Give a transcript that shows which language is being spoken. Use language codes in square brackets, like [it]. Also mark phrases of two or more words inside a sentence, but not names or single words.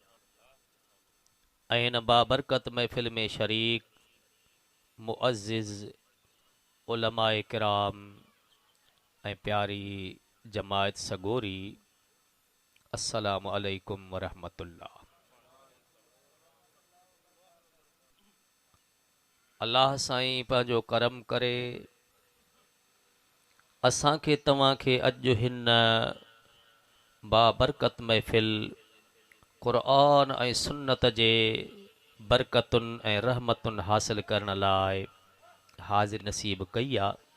[sd] ऐन बाबरकत महफ़िल में शरीक मुअज़्ज़िज़ उलमाए किराम ऐं प्यारी जमायत सगोरी [ar] السلام عليكم ورحمة الله. [sd] अल्लाह साईं पंहिंजो करम करे असांखे तव्हांखे अॼु हिन बाबरकत महफ़िल क़ुरान ऐं सुन्नत जे बरकतुनि ऐं रहमतुनि हासिल करण लाइ हाज़िर नसीब कई आहे।